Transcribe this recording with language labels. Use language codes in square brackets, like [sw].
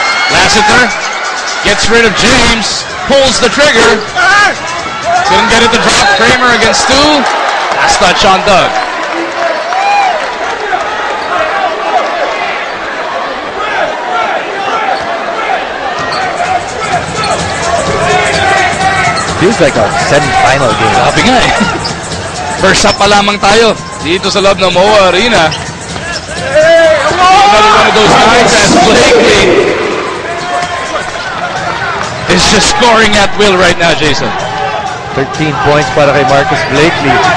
[en] Lassiter gets rid of James, pulls the trigger. Couldn't get it to drop. Kramer against 2. Last touch on Doug. Feels like a semi-final game. [tl] Sabi nga eh. First up pa lamang tayo dito sa loob ng MOA Arena. [en] Another one of those guys as Blakely is just scoring at will right now, Jason. [tl] 13 points para kay Marcus Blakely.